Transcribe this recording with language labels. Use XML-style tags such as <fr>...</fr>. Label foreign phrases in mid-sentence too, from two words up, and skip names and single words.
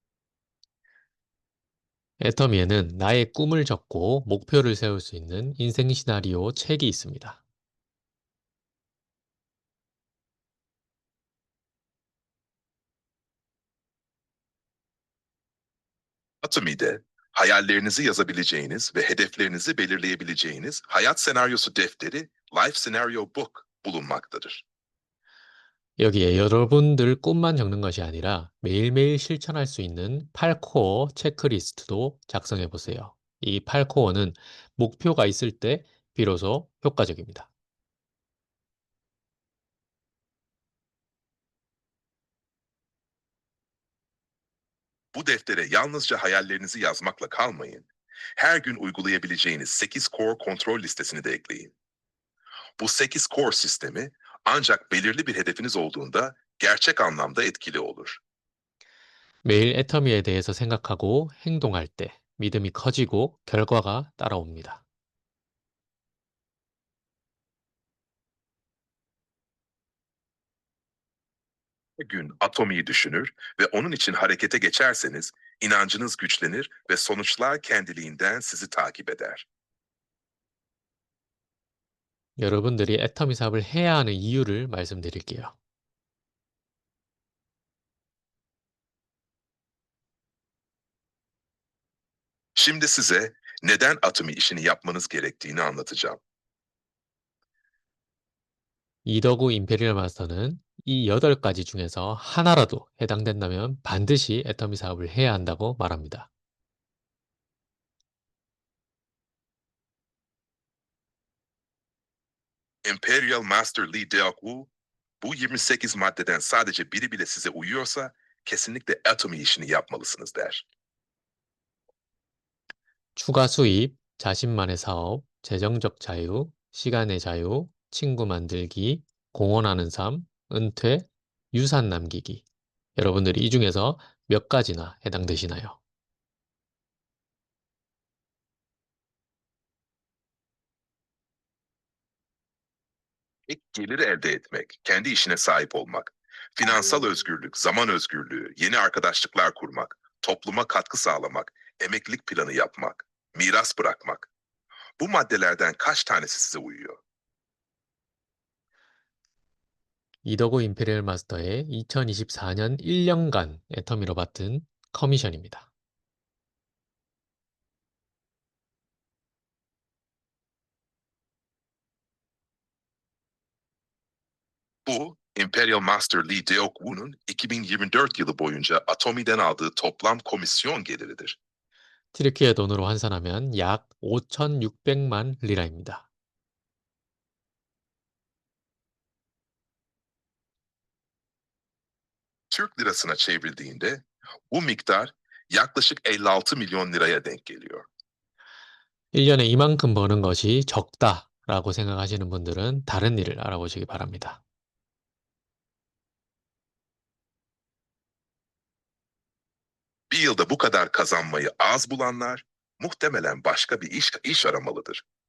<ko>애터미에는 나의 꿈을 적고 목표를 세울 수 있는 인생 시나리오 책이 있습니다.</ko> <tr>Atomi'de hayallerinizi yazabileceğiniz ve hedeflerinizi belirleyebileceğiniz hayat senaryosu defteri Life Scenario Book bulunmaktadır.</tr> <ko>여기에 여러분들 꿈만 적는 것이 아니라 매일매일 실천할 수 있는 8코어 체크리스트도 작성해 보세요. 이 8코어는 목표가 있을 때 비로소 효과적입니다.</ko> <tr>Bu deftere yalnızca hayallerinizi yazmakla kalmayın. Her gün uygulayabileceğiniz 8 core kontrol listesini de ekleyin. Bu 8 core sistemi ancak belirli bir hedefiniz olduğunda gerçek anlamda etkili olur.</tr> <ko>매일 애터미에 대해서 생각하고 행동할 때 믿음이 커지고 결과가 따라옵니다.</ko> <tr>Her gün Atomi'yi düşünür ve onun için harekete geçerseniz inancınız güçlenir ve sonuçlar kendiliğinden sizi takip eder.</tr> <ko>여러분들이 애터미 사업을 해야 하는 이유를 말씀드릴게요.</ko> <tr>Şimdi size neden Atomi işini yapmanız gerektiğini anlatacağım.</tr> <ko>이더구 임페리얼 마스터는 이 8가지 중에서 하나라도 해당된다면 반드시 애터미 사업을 해야 한다고 말합니다.</ko> <tr>Imperial Master Lee Deok-woo, bu 28 maddeden sadece biri bile size uyuyorsa kesinlikle Atomi işini yapmalısınız der.</tr> <ko>추가 수입, 자신만의 사업, 재정적 자유, 시간의 자유, 친구 만들기, 공헌하는 삶, 은퇴, 유산 남기기. 여러분들이 이 중에서 몇 가지나 해당되시나요?</ko> <tr>Ek gelir elde etmek, kendi işine sahip olmak, finansal özgürlük, zaman özgürlüğü, yeni arkadaşlıklar kurmak, topluma katkı sağlamak, emeklilik planı yapmak, miras bırakmak. Bu maddelerden kaç tanesi size uyuyor?</tr> <ko>이더구 임페리얼 마스터의 2024년 1년간 애터미로 받은 커미션입니다.</ko> <tr>Bu, Imperial Master Lee Deok-woo'nun 2024 yılı boyunca Atomi'den aldığı toplam komisyon geliridir.</tr> <ko>튀르키예 돈으로 환산하면 약 5,600만 리라입니다.</ko> <tr>Türk lirasına çevrildiğinde bu miktar yaklaşık 56 milyon liraya denk geliyor.</tr> <ko>1년에 이만큼 버는 것이 적다라고 생각하시는 분들은 다른 일을 알아보시기 바랍니다.</ko> <tr>Bir yılda bu kadar kazanmayı az bulanlar muhtemelen başka bir iş aramalıdır.</tr>